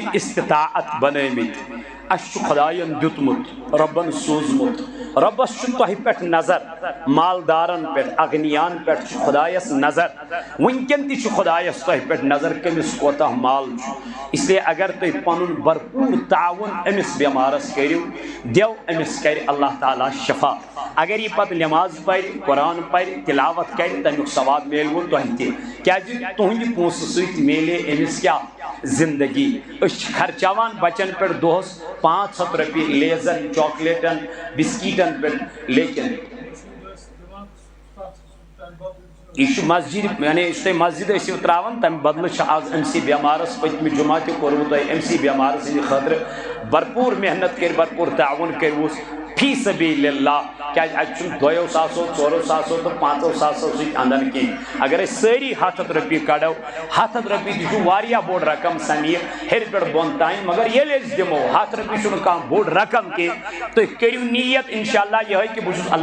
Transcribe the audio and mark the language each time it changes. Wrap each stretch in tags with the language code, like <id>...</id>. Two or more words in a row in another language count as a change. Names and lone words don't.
<ks>استطاعت بنٲومٕتۍ اَسہِ چھُ خۄداین دیُتمُت رۄبن سوٗزمُت رۄبس چھُ تۄہہِ پٮ۪ٹھ نظر مالدارن پٮ۪ٹھ اغنیان پٮ۪ٹھ چھُ خۄدایس نظر وٕنکٮ۪ن تہِ چھُ خۄدایس تۄہہِ پٮ۪ٹھ نظر کٔمِس کوتاہ مال چھُ اسلیے اگر تُہۍ پنُن بھرپوٗر تعاوُن أمِس بٮ۪مارس کٔرِو دٮ۪و أمِس کرِ اللہ تعالیٰ شفا اگر یہِ پتہٕ نٮ۪ماز پرِ قرآن پرِ تِلاوت کرِ تمیُک ثواب میلوٕ تۄہہِ تہِ کیازِ تُہنٛدِ پونٛسہٕ سۭتۍ میلے أمِس کیٛاہ زندگی أسۍ چھِ خرچاوان بچن پٮ۪ٹھ دۄہس 500 رۄپیہِ لیزن چاکلیٹن بسکیٖٹن پٮ۪ٹھ لیکن یہ چھُ مسجد یعنی یُس تُہۍ مسجد ٲسِو تراوان تمہِ بدلہٕ چھِ آز أمسٕے بٮ۪مارس پٔتمہِ جمعہ تہِ کوٚروٕ تۄہہِ أمسٕے بٮ۪مارٕ سٕنٛدِ خٲطرٕ بھرپوٗر محنت کٔرۍ بھرپوٗر تعاوُن کٔرۍوُس</ks> <ar>فی سبیل اللہ</ar> <ks>کیازِ اتہِ چھُنہٕ 2 ساسو 4 ساسو تہٕ 5 ساسو سۭتۍ اندان کینٛہہ اگر أسۍ سٲری 100 رۄپیہِ کڑو 100 رۄپیہِ تہِ چھُ واریاہ بوٚڑ رقم سمیٖر ہیٚرِ پٮ۪ٹھ بۄن تانۍ مگر ییٚلہِ أسۍ دِمو 100 رۄپیہِ چھُنہٕ کانٛہہ بوٚڑ رقم کینٛہہ تُہۍ کٔرِو نیت انشاءاللہ یِہے کہِ بہٕ چھُس</ks>